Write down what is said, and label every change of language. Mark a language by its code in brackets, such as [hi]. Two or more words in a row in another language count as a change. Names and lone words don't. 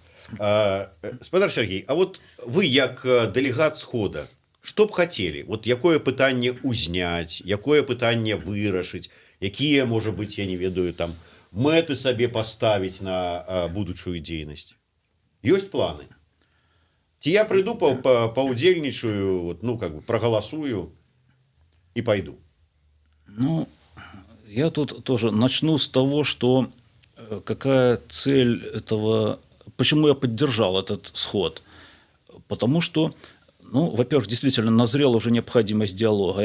[be] Спадар Сергей, а вот вы як дэлегат схода, што б хацелі? Вот якое пытанне ўзняць, якое пытанне вырашыць, якія, можа быць, я не ведаю, там мэты сабе паставіць на будучую дзейнасць? Ёсць планы? Ці я прыйду, паўдзельнічаю, [ru] вот, ну, как бы прагаласую и пойду? Ну, я тут тоже начну с того, что какая цель этого, почему я поддержал этот сход. Потому что, ну, во-первых, действительно назрела уже необходимость диалога.